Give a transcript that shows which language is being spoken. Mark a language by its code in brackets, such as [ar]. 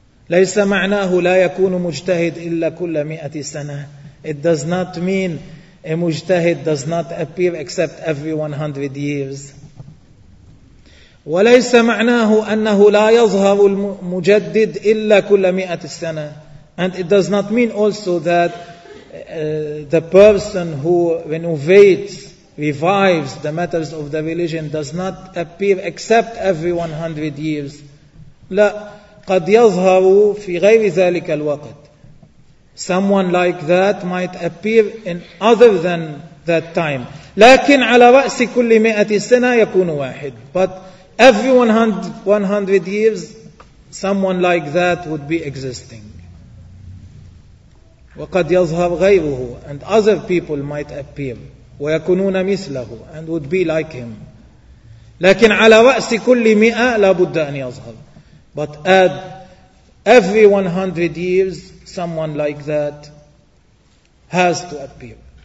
[ar] ليس معناه لا يكون مجتهد إلا كل مئة سنة. [en] It does not mean a mujtahid does not appear except every 100 years. [ar] وليس معناه أنه لا يظهر المجدد إلا كل مئة سنة. [en] And it does not mean also that the person who renovates, revives the matters of the religion does not appear except every 100 years. [ar] لا، قد يظهر في غير ذلك الوقت. [en] Someone like that might appear in other than that time. [ar] لكن على رأس كل مئة سنة يكون واحد. [en] But every 100 years, someone like that would be existing. [ar] وقد يظهر غيره. [en] And other people might appear. [ar] ويكونون مثله. [en] And would be like him. [ar] لكن على رأس كل مئة لابد أن يظهر. [en] But add every 100 years, someone like that has to appear.